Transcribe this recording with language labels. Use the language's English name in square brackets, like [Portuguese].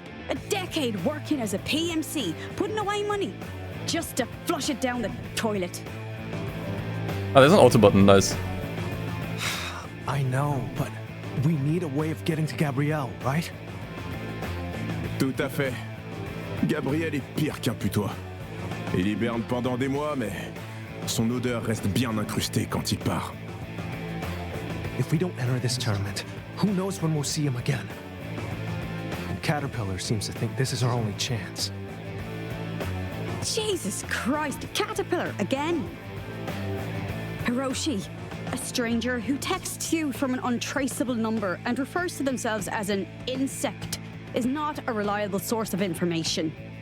[English] A decade working as a PMC, putting away money, just to flush it down the toilet. Oh, there's an auto button, nice. I know, but we need a way of getting to Gabrielle, right? [French] Tout à fait. Gabriel est pire qu'un putois. Il hiberne pendant des mois, mais son odeur reste bien incrustée quand il part. [English] If we don't enter this tournament, who knows when we'll see him again? And Caterpillar seems to think this is our only chance. Jesus Christ, Caterpillar again. Hiroshi, a stranger who texts you from an untraceable number and refers to themselves as an insect, is not a reliable source of information.